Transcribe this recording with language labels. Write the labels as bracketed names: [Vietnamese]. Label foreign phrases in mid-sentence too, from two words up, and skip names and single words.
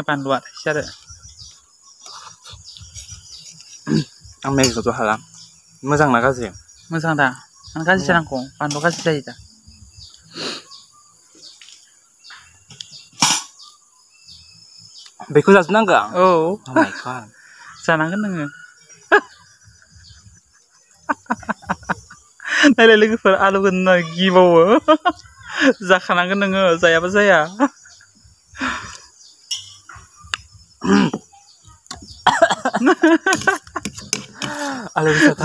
[Bodo] बानलुआ थाइसे आरो आं मेगिखौथ' हाला मोजां ना गाज्रि मोजां दा आं गाज्रि जानांगौ बानलु गाज्रि जायो दा बेखौ जाजोबनांगौ औ [English] Oh my god [Bodo] जानांगोन नोङो नायलाय लोगोफोर आलु होनना गिबावो जाखानांगोन नोङो जायाबा जाया आलु गोसाथार